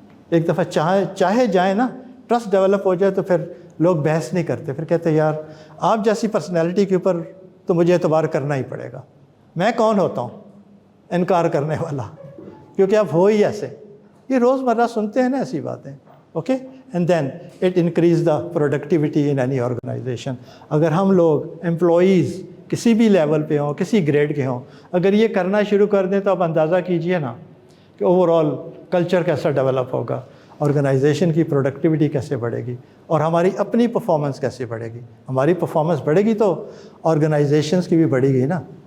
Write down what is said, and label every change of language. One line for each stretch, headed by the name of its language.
Urdu: ایک دفعہ چاہے جائیں نا، ٹرسٹ ڈیولپ ہو جائے تو پھر لوگ بحث نہیں کرتے. پھر کہتے ہیں یار آپ جیسی پرسنالٹی کے اوپر تو مجھے اعتبار کرنا ہی پڑے گا. میں کون ہوتا ہوں انکار کرنے والا، کیونکہ آپ ہو ہی ایسے. یہ روزمرہ سنتے ہیں نا ایسی باتیں. Okay.
English: And then it increase the productivity in any organisation.
Urdu: اگر ہم لوگ امپلائیز کسی بھی لیول پہ ہوں، کسی گریڈ کے ہوں، اگر یہ کرنا شروع کر دیں تو آپ اندازہ کیجئے نا کہ اوور آل کلچر کیسا ڈیولپ ہوگا، آرگنائزیشن کی پروڈکٹیوٹی کیسے بڑھے گی، اور ہماری اپنی پرفارمنس کیسے بڑھے گی. ہماری پرفارمنس بڑھے گی تو آرگنائزیشنس کی بھی بڑھے گی نا.